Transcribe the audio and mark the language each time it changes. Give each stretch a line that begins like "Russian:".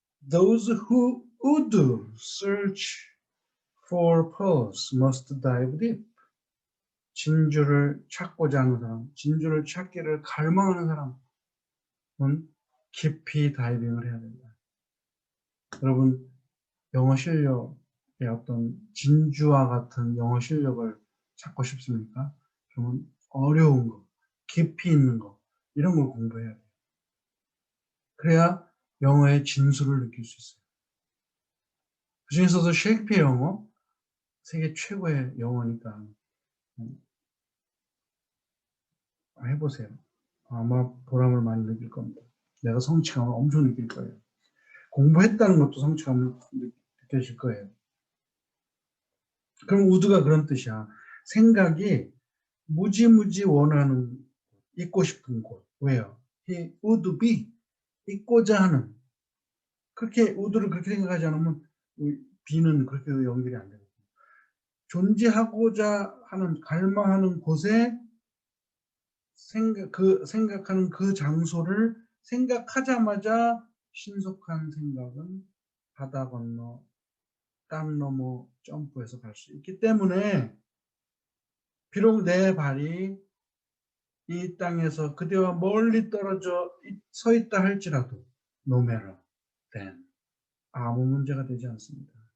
English: Those who would search for pearls must dive deep.
Korean: 진주를 찾고자 하는 사람, 진주를 찾기를 갈망하는 사람은 깊이 다이빙을 해야 된다. 여러분, 영어 실력의 어떤 진주와 같은 영어 실력을 찾고 싶습니까? 그러면 어려운 거, 깊이 있는 거, 이런 걸 공부해야 돼요. 그래야 영어의 진수를 느낄 수 있어요. 그중에서도 셰익스피어 영어, 세계 최고의 영어니까 해보세요. 아마 보람을 많이 느낄 겁니다. 내가 성취감을 엄청 느낄 거예요. 공부했다는 것도 성취감을 느껴질 거예요. 그럼 우드가 그런 뜻이야. 생각이 무지무지 원하는, 있고 싶은 곳. 왜요?
English: He would be,
Korean: 있고자 하는. 그렇게 우드를 그렇게 생각하지 않으면 be는 그렇게 연결이 안 되거든요. 존재하고자 하는, 갈망하는 곳에 생각하는 그 장소를 생각하자마자 신속한 생각은 바다 건너 땅 너머 점프해서 갈 수 있기 때문에, 비록 내 발이 이 땅에서 그대와 멀리 떨어져 서 있다 할지라도
English: no matter then
Korean: 아무 문제가 되지 않습니다.